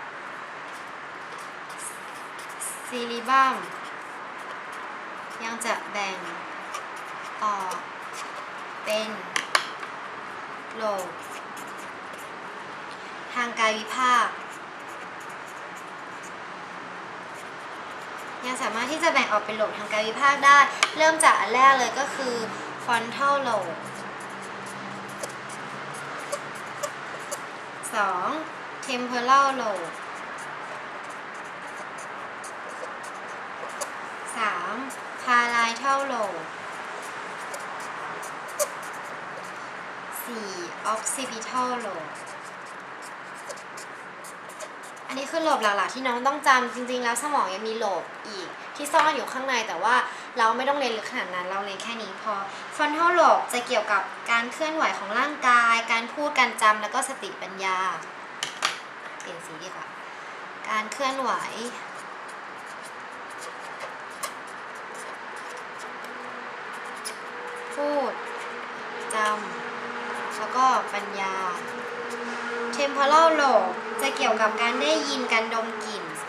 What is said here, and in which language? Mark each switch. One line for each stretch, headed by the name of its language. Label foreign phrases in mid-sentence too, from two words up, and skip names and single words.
Thai: ซีรีบรัมยังจะแบ่งออกเป็นโลบ ทางกายวิภาคยังสามารถที่จะแบ่งออกเป็นโลบทางกายวิภาคได้เริ่มจากอันแรกเลยก็คือ
English: frontal lobe 2 temporal lobe 3 parietal lobe 4 occipital lobe
Thai: อันนี้คือโลบหลักๆที่น้องต้องจำจริงๆแล้วสมองยังมีโลบอีกที่ซ่อนอยู่ข้างในแต่ว่าเราไม่ต้องเรียนลึกขนาดนั้นเราเรียนแค่นี้พอ
English: frontal lobe
Thai: จะเกี่ยวกับการเคลื่อนไหวของร่างกายการพูดการจำแล้วก็สติปัญญาเปลี่ยนสีดีกว่าการเคลื่อนไหว พูดจำแล้วก็ปัญญา
English: temporal lobe
Thai: จะเกี่ยวกับการได้ยินการดมกลิ่น